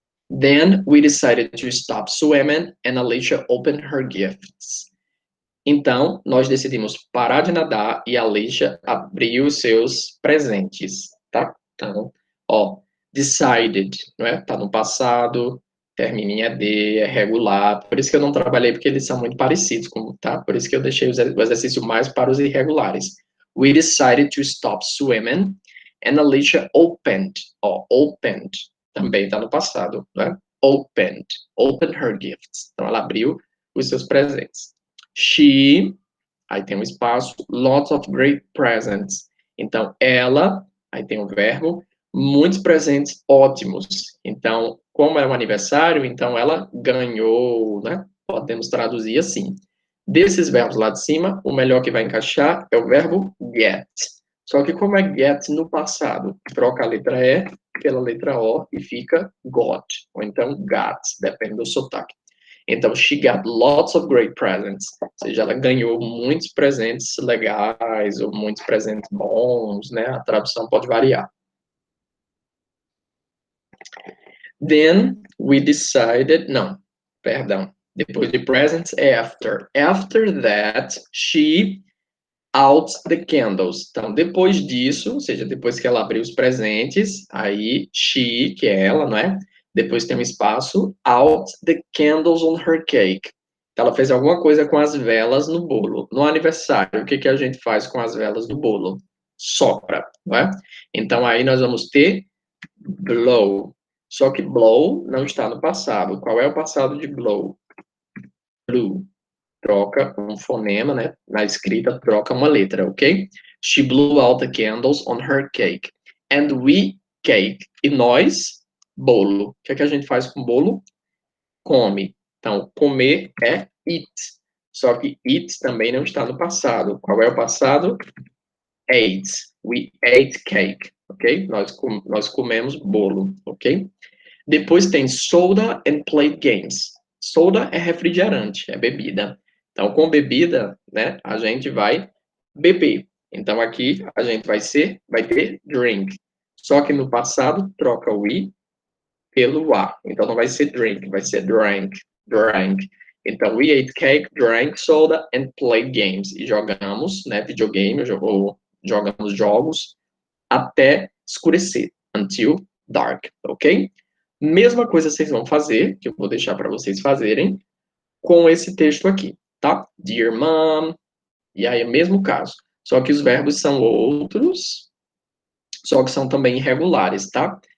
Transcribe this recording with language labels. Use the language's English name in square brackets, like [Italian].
[English] Then we decided to stop swimming and Alicia opened her gifts. [Portuguese] Então, nós decidimos parar de nadar e a Alicia abriu os seus presentes, tá? Então, ó, decided, não é? Tá no passado, termina em ED, é regular. Por isso que eu não trabalhei, porque eles são muito parecidos, tá? Por isso que eu deixei o exercício mais para os irregulares. [English] We decided to stop swimming and Alicia opened, ó, opened, [Portuguese] também tá no passado, né? [English] Opened her gifts. [Portuguese] Então, ela abriu os seus presentes. [English] She, [Portuguese] aí tem um espaço, [English] lots of great presents. [Portuguese] Então, ela, aí tem um verbo, muitos presentes ótimos. Então, como é um aniversário, então ela ganhou, né? Podemos traduzir assim. Desses verbos lá de cima, o melhor que vai encaixar é o verbo get. Só que como é get no passado, troca a letra E pela letra O e fica got, ou então got, depende do sotaque. [English] Então, she got lots of great presents. [Portuguese] Ou seja, ela ganhou muitos presentes legais ou muitos presentes bons, né? A tradução pode variar. [English] Then we decided, [Portuguese] não, perdão. Depois de presents, after. [English] After that, she out the candles. [Portuguese] Então, depois disso, ou seja, depois que ela abriu os presentes, aí she, que é ela, não é? Depois tem um espaço, [English] out the candles on her cake. [Portuguese] Ela fez alguma coisa com as velas no bolo. No aniversário, o que, que a gente faz com as velas do bolo? Sopra, não é? Então, aí nós vamos ter blow. Só que blow não está no passado. Qual é o passado de blow? Blew. Troca um fonema, né? Na escrita, troca uma letra, ok? [English] She blew out the candles on her cake. And we cake. [Portuguese] E nós, bolo. O que é que a gente faz com bolo? Come. Então, comer é eat. Só que eat também não está no passado. Qual é o passado? [English] Ate. We ate cake, ok? [Portuguese] Nós comemos bolo, ok? Depois tem [English] soda and played games. [Portuguese] Soda é refrigerante, é bebida. Então, com bebida, né, a gente vai beber. Então, aqui a gente vai ter drink. Só que no passado, troca o i pelo a. Então, não vai ser drink, vai ser drank. [English] Então, we ate cake, drank soda and played games. [Portuguese] E jogamos, né, videogame, ou jogamos jogos até escurecer, [English] until dark, [Portuguese] ok? Mesma coisa vocês vão fazer, que eu vou deixar para vocês fazerem, com esse texto aqui, tá? [English] Dear Mom, [Portuguese] e aí é o mesmo caso. Só que os verbos são outros, só que são também irregulares, tá?